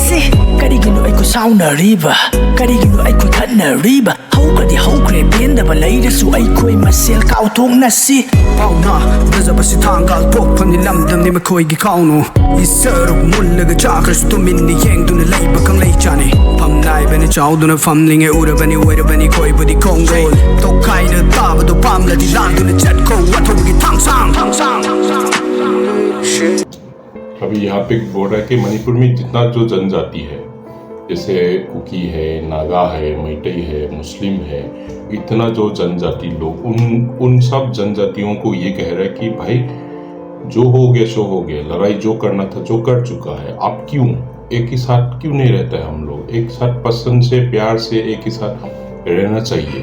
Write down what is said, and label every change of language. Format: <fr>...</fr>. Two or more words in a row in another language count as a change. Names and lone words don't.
<mni>Kadi gino ꯑꯩꯈꯣꯏ ꯁꯥꯎꯅꯔꯤꯕ ꯀꯔꯤꯒꯤꯅꯣ ꯑꯩꯈꯣꯏ ꯈꯠꯅꯔꯤꯕ ꯍꯧꯈ꯭ꯔꯗꯤ ꯍꯧꯈ꯭ꯔꯦ ꯄꯦꯟꯗꯕ ꯂꯩꯔꯁꯨ ꯑꯩꯈꯣꯏ ꯃꯁꯦꯜ ꯀꯥꯎꯊꯣꯛꯅꯁꯤ ꯄꯥꯎꯅ ꯐꯖꯕꯁꯤ ꯊꯥꯡꯒꯥꯜ ꯊꯣꯛꯐꯝꯅꯤ ꯂꯝꯗꯝꯅꯤ ꯃꯈꯣꯏꯒꯤ ꯈꯥꯎꯅꯨ ꯏꯁꯔꯨꯛ ꯃꯨꯜꯂꯒ ꯆꯥꯈ꯭ꯔꯁꯨ ꯇꯨꯃꯤꯟꯅ ꯌꯦꯡꯗꯨꯅ ꯂꯩꯕ ꯈꯪꯂꯩ ꯆꯥꯅꯤ ꯐꯝ ꯅꯥꯏꯕꯅꯤ ꯆꯥꯎꯗꯨꯅ ꯐꯝꯂꯤꯉꯩ ꯎꯔꯕꯅꯤ ꯑꯣꯏꯔꯕꯅꯤ ꯈꯣꯏꯕꯨꯗꯤ ꯈꯣꯡꯒꯣꯜ ꯇꯣꯛꯈꯥꯏꯅ ꯇꯥꯕꯗꯣ ꯄꯥꯝꯂꯗꯤ ꯂꯥꯟꯗꯨꯅ ꯆꯠꯈꯣ ꯋꯥꯊꯧꯒꯤ ꯊꯥꯡꯁꯥꯡ</mni> <hi>अभी यहाँ पे बोल रहा है कि मणिपुर में जितना जो जनजाति है जैसे कुकी है, नागा है, मैतेई है, मुस्लिम है, इतना जो जनजाति लोग उन सब जनजातियों को ये कह रहा है कि भाई जो हो गया सो हो गया, लड़ाई जो करना था जो कर चुका है, अब क्यों एक ही साथ क्यों नहीं रहते हम लोग, एक साथ पसंद से प्यार से एक ही साथ रहना चाहिए।</hi>